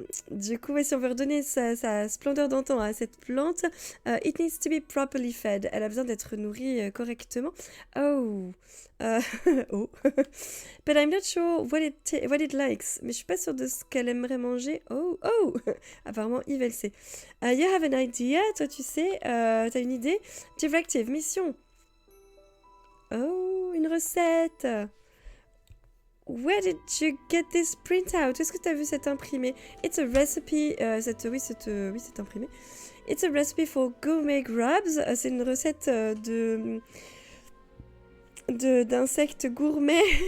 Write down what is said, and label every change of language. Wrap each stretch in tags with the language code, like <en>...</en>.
<fr>Du coup, si on veut redonner sa splendeur d'antan à cette plante,</fr> <en>it needs to be properly fed.</en> <fr>Elle a besoin d'être nourrie correctement. Oh. Oh.</fr> <en>But I'm not sure what it likes.</en> <fr>Mais je suis pas sûre de ce qu'elle aimerait manger. Oh. Apparemment, Yves, elle sait.</fr> <en>You have an idea?</en> <fr>Toi, tu sais. T'as une idée? Directive, mission. Oh, une recette.</fr> <en>Where did you get this printout?</en> <fr>Est-ce que tu as vu cet imprimé?</fr> <en>It's a recipe.</en> <fr>Oui, c'est imprimé.</fr> <en>It's a recipe for gourmet grubs.</en> <fr>C'est une recette d'insectes gourmets.</fr>